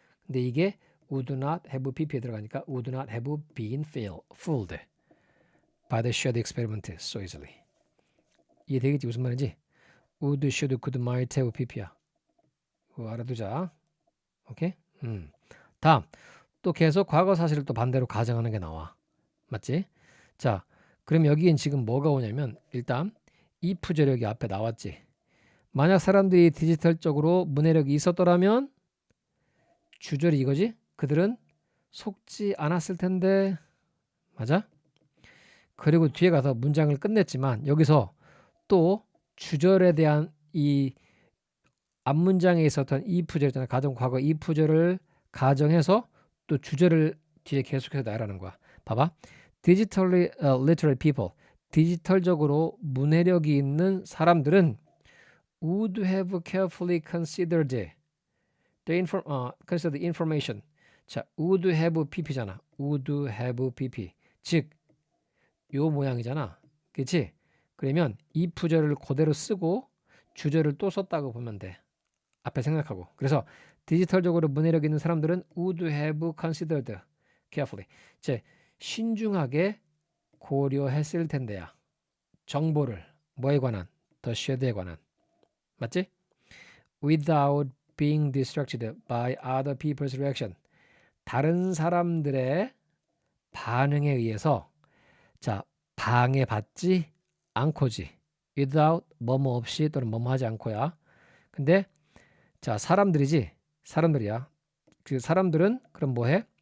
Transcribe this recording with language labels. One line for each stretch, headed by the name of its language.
Korean: 근데 이게
English: would not have pp에 들어가니까 would not have been fooled by the shared experiment so easily.
Korean: 이해되겠지? 무슨 말인지? would, should, could, might have pp야. 그거 알아두자. 오케이? 다음. 또 계속 과거 사실을 또 반대로 가정하는 게 나와. 맞지? 자, 그럼 여기엔 지금 뭐가 오냐면 일단 if 저력이 앞에 나왔지. 만약 사람들이 디지털적으로 문해력이 있었더라면 주절이 이거지? 그들은 속지 않았을 텐데. 맞아? 그리고 뒤에 가서 문장을 끝냈지만 여기서 또 주절에 대한 이 앞문장에 있었던 if 절이잖아. 가정 과거 if 절을 가정해서 또 주절을 뒤에 계속해서 나열하는 거야. 봐봐.
English: Digitally literate people.
Korean: 디지털적으로 문해력이 있는 사람들은
English: would have carefully considered consider the information.
Korean: 자, would have pp잖아. would have pp. 즉, 요 모양이잖아. 그치? 그러면 if절을 그대로 쓰고 주절을 또 썼다고 보면 돼. 앞에 생각하고. 그래서 디지털적으로 문해력 있는 사람들은
English: would have considered carefully.
Korean: 즉, 신중하게 고려했을 텐데야. 정보를 뭐에 관한? the shadow에 관한. 맞지?
English: Without being distracted by other people's reaction.
Korean: 다른 사람들의 반응에 의해서 자, 방해받지 않고지. without 뭐뭐 없이 또는 뭐뭐 하지 않고야. 근데 자, 사람들이지. 사람들이야. 그 사람들은 그럼 뭐해?